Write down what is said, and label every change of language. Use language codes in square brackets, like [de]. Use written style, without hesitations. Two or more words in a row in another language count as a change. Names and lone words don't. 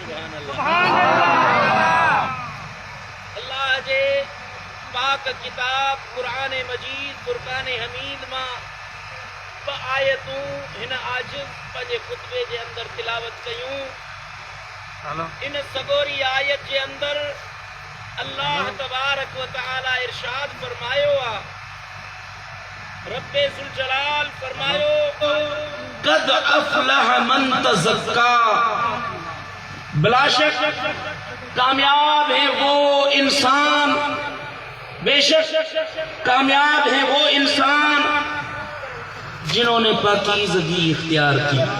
[sd] अल्लाह जे पाक किताब कुरान मजीद फुरकान हमीद मां ब आयतूं हिन आजिज़ पंहिंजे खुतबे जे अंदर तिलावत कयूं। इन सगोरी आयत जे अंदर अल्लाह [ar] تبارك وتعالى [sd] इरशाद फरमायो आ, रब्बे ज़ुल जलाल फरमायो, [ar] قد أفلح من تزكى, [ur] بلاشک کامیاب ہے وہ انسان، بیشک کامیاب ہے وہ انسان جنہوں نے پاکیزگی اختیار کی,